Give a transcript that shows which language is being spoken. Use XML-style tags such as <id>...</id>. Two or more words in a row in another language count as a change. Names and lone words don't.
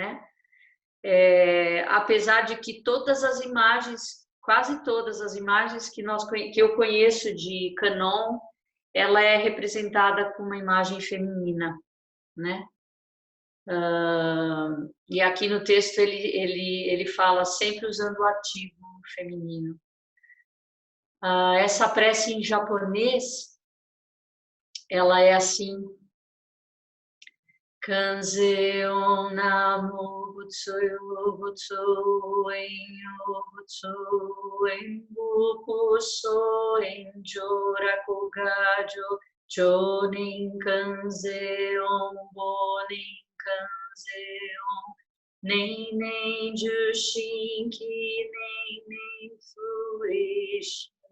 <pt>Apesar de que todas as imagens quase todas as imagens que eu conheço de Kanon, ela é representada com uma imagem feminina, né? E aqui no texto ele fala sempre usando o artigo feminino. Essa prece em japonês, ela é assim:</pt> <ja>観世音 南無仏 与仏 有因 与仏 有縁 仏法僧縁 常楽我浄 朝念観世音 暮念観世音 念念従心起 念念不離心.</ja>